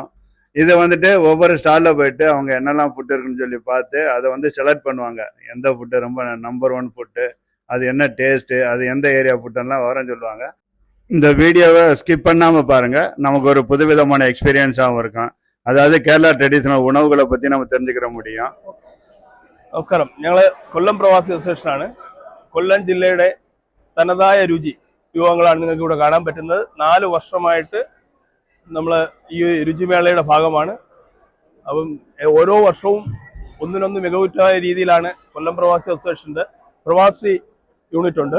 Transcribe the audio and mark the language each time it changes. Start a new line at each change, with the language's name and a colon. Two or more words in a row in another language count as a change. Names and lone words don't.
Tamil: இதை வந்துட்டு ஒவ்வொரு ஸ்டாலில் போயிட்டு அவங்க என்னெல்லாம் ஃபுட்டு இருக்குன்னு சொல்லி பார்த்து அதை வந்து செலக்ட் பண்ணுவாங்க. எந்த ஃபுட்டு ரொம்ப நம்பர் 1 ஃபுட்டு, அது என்ன டேஸ்ட்டு, அது எந்த ஏரியா ஃபுட்டெல்லாம் வரேன்னு சொல்லுவாங்க. இந்த வீடியோவை ஸ்கிப் பண்ணாமல் பாருங்கள். நமக்கு ஒரு புதுவிதமான எக்ஸ்பீரியன்ஸாகவும் இருக்கும்.
Malayalam: അതായത് കേരള ട്രഡീഷണൽ ഉണവുകളെ പറ്റി നമുക്ക്
Tamil: தெரிஞ்சுக்கிற முடியும்.
Malayalam: നമസ്കാരം, ഞങ്ങൾ കൊല്ലം പ്രവാസി അസോസിയേഷനാണ്. കൊല്ലം ജില്ലയുടെ തനതായ രുചി വിഭവങ്ങളാണ് നിങ്ങൾക്ക് ഇവിടെ കാണാൻ പറ്റുന്നത്. 4 വർഷമായിട്ട് നമ്മൾ ഈ രുചിമേളയുടെ ഭാഗമാണ്. അപ്പം ഓരോ വർഷവും ഒന്നിനൊന്ന് മികവുറ്റമായ രീതിയിലാണ് കൊല്ലം പ്രവാസി അസോസിയേഷൻ്റെ പ്രവാസി യൂണിറ്റ് ഉണ്ട്.